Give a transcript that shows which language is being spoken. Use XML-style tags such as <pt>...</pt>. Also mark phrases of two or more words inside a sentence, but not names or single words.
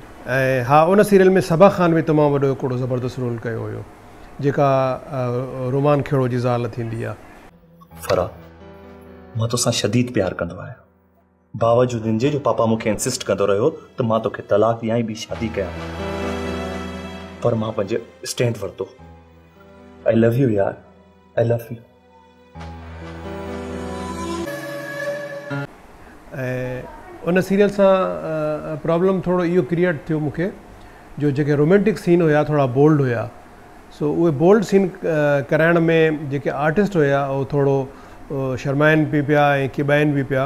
<sd>ऐं हा, उन सीरियल में सबा ख़ान बि तमामु वॾो हिकिड़ो ज़बरदस्त रोल कयो हुयो, जेका रूमान खेड़ो जी ज़ाल थींदी आहे। फरा, मां तोसां शदीद प्यार कंदो आहियां, बावजूदि इन जे जो पापा मूंखे इंसिस्ट कंदो रहियो त मां तोखे तलाक ॾियां ॿी शादी कयां, पर मां पंहिंजो स्टैंड वरितो।</sd> <en>I love you yaar, I love you.</en> <sd>ऐं उन सीरियल सां प्रॉब्लम थोरो इहो क्रिएट थियो मूंखे जो जेके</sd> <en>romantic scene</en> <sd>हुया थोरा बोल्ड हुया। सो उहे</sd> <en>bold scene</en> <sd>कराइण में जेके आर्टिस्ट हुया उहो थोरो शर्माइनि बि पिया ऐं किॿाइनि बि पिया।</sd>